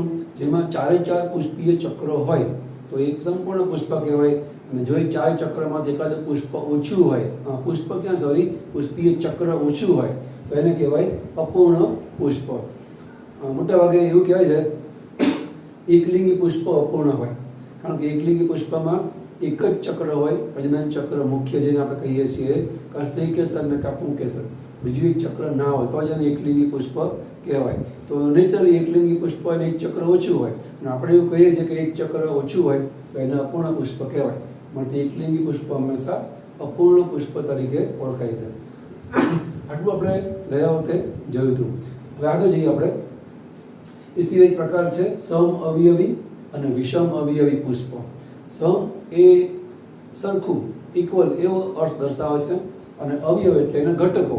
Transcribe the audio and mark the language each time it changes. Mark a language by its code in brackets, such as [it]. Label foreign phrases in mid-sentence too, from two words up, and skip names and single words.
[gu] જેમાં ચારે ચાર પુષ્પીય ચક્રો હોય તો એક સંપૂર્ણ પુષ્પ કહેવાય। અને જો એ ચાર ચક્રમાં એકાદું પુષ્પ ઓછું હોય પુષ્પ ક્યાં સોરી પુષ્પીય ચક્ર ઓછું હોય તો એને કહેવાય અપૂર્ણ પુષ્પ। મોટાભાગે એવું કહેવાય છે એકલિંગી પુષ્પ અપૂર્ણ હોય કારણ કે એકલિંગી પુષ્પમાં એક જ ચક્ર હોય પ્રજનન ચક્ર મુખ્ય જેને આપણે કહીએ છીએ કાં સ્ત્રીકેસર ને કાં પુંકેસર બીજું એક ચક્ર ના હોય તો જ એને એકલિંગી પુષ્પ કહેવાય। તો નેચરલી એકલિંગી પુષ્પ ને એક ચક્ર ઓછું હોય અને આપણે એવું કહીએ છીએ કે એક ચક્ર ઓછું હોય તો એને અપૂર્ણ પુષ્પ કહેવાય। માટે એકલિંગી પુષ્પ હંમેશા અપૂર્ણ પુષ્પ તરીકે ઓળખાય છે। આટલું આપણે ગયા વખતે જોયું હતું। હવે આગળ જઈએ આપણે। એ સિવાય એક પ્રકાર છે સમ અવયવી અને વિષમ અવયવી પુષ્પ। સમ એ સરખું ઇક્વલ એવો અર્થ દર્શાવે છે અને અવયવ એટલે એના ઘટકો।